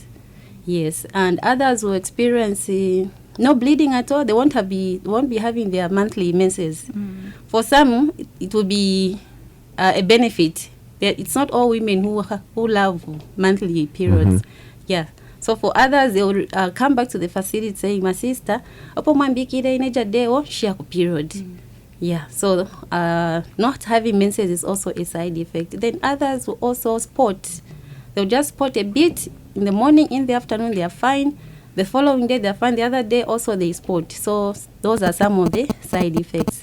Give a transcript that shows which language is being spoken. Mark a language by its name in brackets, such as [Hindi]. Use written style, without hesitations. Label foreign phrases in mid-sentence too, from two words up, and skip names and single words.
[English] Yes, and others will experience no bleeding at all. They won't be having their monthly menses. For some, it will be a benefit. It's not all women who love monthly periods. Yeah. So for others, they will come back to the facility saying, "My sister, opo mwambikire ineja deo share period." Yeah. So not having menses is also a side effect. Then others will also spot. They'll just spot a bit in the morning, in the afternoon they are fine. The following day they are fine. The other day also they spot. So those are some of the side effects.